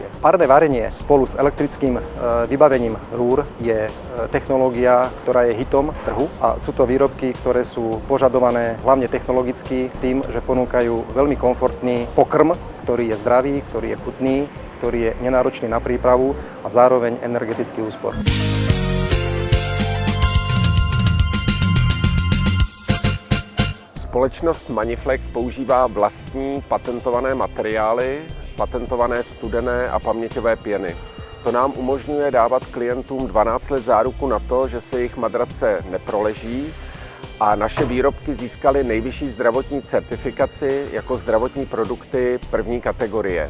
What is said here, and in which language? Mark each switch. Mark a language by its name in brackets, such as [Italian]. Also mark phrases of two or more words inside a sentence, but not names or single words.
[Slovak] Párne varenie spolu s elektrickým vybavením rúr je technológia, ktorá je hitom trhu a sú to výrobky, ktoré sú požadované hlavne technologicky tým, že ponúkajú veľmi komfortný pokrm, ktorý je zdravý, ktorý je chutný, ktorý je nenáročný na prípravu a zároveň energetický úspor. [Czech] Společnost Maniflex používá vlastní patentované materiály, patentované studené a paměťové pěny. To nám umožňuje dávat klientům 12 let záruku na to, že se jejich madrace neproleží a naše výrobky získaly nejvyšší zdravotní certifikaci jako zdravotní produkty první kategorie.